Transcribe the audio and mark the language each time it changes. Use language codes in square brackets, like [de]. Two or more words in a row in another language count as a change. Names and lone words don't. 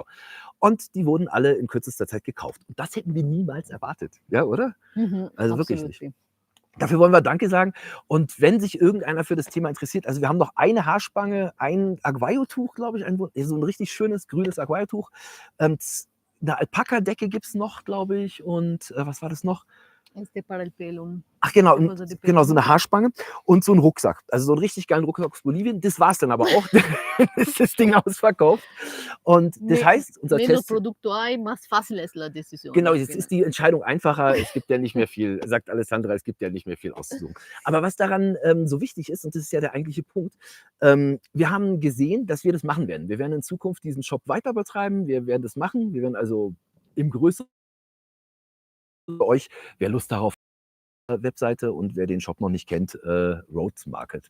[de] Und die wurden alle in kürzester Zeit gekauft. Und das hätten wir niemals erwartet, ja, oder? Also wirklich nicht. Dafür wollen wir Danke sagen. Und wenn sich irgendeiner für das Thema interessiert, also wir haben noch eine Haarspange, ein Aguayo-Tuch, glaube ich, so ein richtig schönes grünes Aguayo-Tuch. Eine Alpaka-Decke gibt es noch, glaube ich. Und was war das noch? [es] Para el pelo. [de] Ach genau, so eine Haarspange und so ein Rucksack. Also so einen richtig geilen Rucksack aus Bolivien. Das war es dann aber auch. Ist das Ding ausverkauft. Und das heißt, unser Test... [es] producto hay, más fácil es la decisión. [de] Genau, jetzt ist die Entscheidung einfacher. Es gibt ja nicht mehr viel, sagt Alessandra, es gibt ja nicht mehr viel auszusuchen. Aber was daran so wichtig ist, und das ist ja der eigentliche Punkt, wir haben gesehen, dass wir das machen werden. Wir werden in Zukunft diesen Shop weiter betreiben. Wir werden das machen. Wir werden also im größeren für euch, wer Lust darauf hat, Webseite, und wer den Shop noch nicht kennt, Rhodes Market.